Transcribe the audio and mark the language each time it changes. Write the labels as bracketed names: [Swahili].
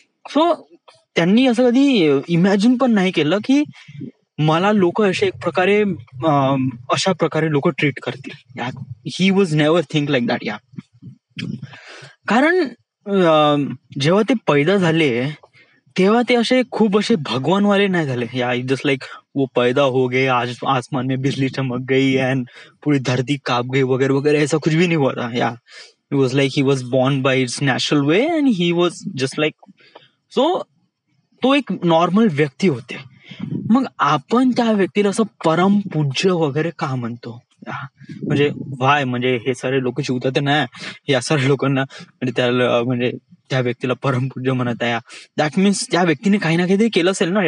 [Marathi] So त्यांनी असं कधी इमॅजिन पण नाही केलं की मला लोक असे एक प्रकारे अशा प्रकारे लोक ट्रीट करतील. [English] He was never think like that. [Marathi] कारण जेव्हा ते पैदा झाले तेव्हा ते असे खूप असे भगवानवाले नाही झाले. [English] just like [Hindi] वो पैदा हो गए, आज आसमान में बिजली चमक गई एंड पूरी धरती कांप गई वगैरह वगैरह, ऐसा कुछ भी नहीं हुआ था. [English] it was like he was born by its natural way and he was just like, so [Marathi] तो एक नॉर्मल व्यक्ती होते. मग आपण त्या व्यक्तीला असं परमपूज्य वगैरे का म्हणतो? म्हणजे व्हाय, म्हणजे हे सारे लोक शिवतात नाही या साऱ्या लोकांना, म्हणजे त्याला म्हणजे त्या व्यक्तीला परमपूज्य म्हणत आहे, [English] that means [Marathi] त्या व्यक्तीने काही ना काहीतरी केलं असेल ना.